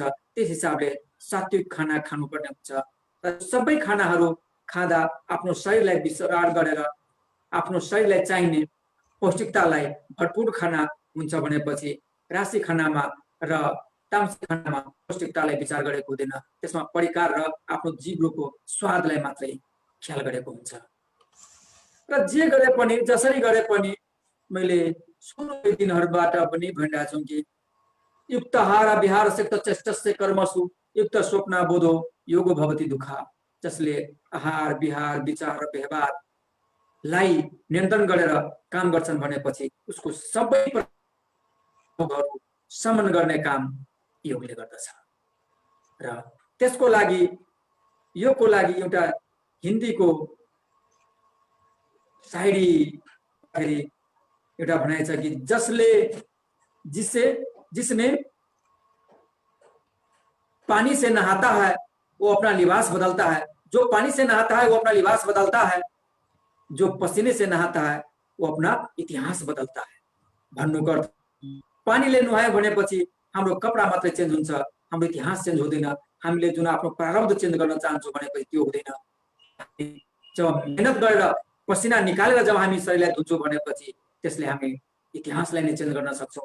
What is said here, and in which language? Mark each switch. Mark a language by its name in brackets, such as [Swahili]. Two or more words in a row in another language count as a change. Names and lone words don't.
[Nepali] त्यस हिसाबले सात्विक खाना खानुपर्ने हुन्छ। र सबै खानाहरू खाँदा आफ्नो शरीरलाई विश्राम गरेर आफ्नो शरीरलाई चाहिने पौष्टिकतालाई भरपूर खाना हुन्छ भनेपछि राशि खानामा र तामसिक खानामा पौष्टिकतालाई विचार गरेको हुँदैन। त्यसमा परिकार र आफ्नो जिब्रोको स्वादलाई मात्रै ख्याल गरेको हुन्छ। र जे गरे पनि, जसरी गरे पनि मैले सुरुको दिनहरूबाट पनि भनिरहेको छु कि [Sanskrit] युक्त आहार विहार सिक्त चेष्टस्य कर्मसु युक्त स्वप्न बोधो योगो भवति दुःखा। [Nepali] जसले आहार विहार विचार र व्यवहारलाई नियन्त्रण गरेर काम गर्छन् भनेपछि उसको सबै समन गर्ने काम योगले गर्दछ। र त्यसको लागि एउटा हिन्दीको शायरी एउटा भनाइ छ कि [Hindi] जिसने पानी से नहाता है वो अपना लिबास बदलता है, जो पानी से नहाता है वो अपना लिबास बदलता है, जो पसीने से नहाता है वो अपना इतिहास बदलता है। [Nepali] भन्नुको अर्थ पानीले नुहायो भनेपछि हाम्रो कपडा मात्रै चेन्ज हुन्छ, हाम्रो इतिहास चेन्ज हुँदैन। हामीले जुन आफ्नो प्रारब्ध चेन्ज गर्न चाहन्छौँ भनेपछि त्यो हुँदैन। जब मेहनत गरेर पसिना निकालेर जब हामी शरीरलाई धुन्छौँ भनेपछि त्यसले हामी इतिहासलाई नै चेन्ज गर्न सक्छौँ।